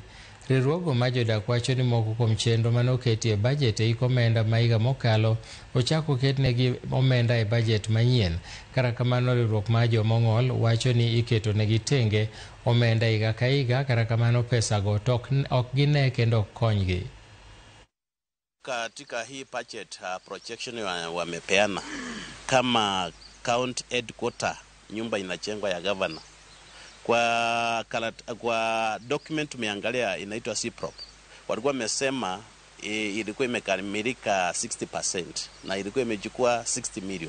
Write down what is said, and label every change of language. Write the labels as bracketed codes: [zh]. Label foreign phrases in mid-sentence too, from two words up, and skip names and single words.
[luo] Riwruogo ma jodak wacho ni moko kuom chenro mane oketi e bajet e omenda ma higa mokalo ochako oketnegi omenda e bajet manyien. Kata kamano, riwruok mar jomong'ol wacho ni iketo negi tenge omenda higa ka higa, kata kamano pesago to ok gine kendo ok konygi. [sw] Katika hii [en] budget projection [sw] wamepeana kama [en] county headquarter [sw] nyumba inachengwa ya governor. Kwa document tumeangalia inaitwa CPROP. Walikuwa wamesema ilikuwa imekamilika 60% na ilikuwa imechukua 60 million.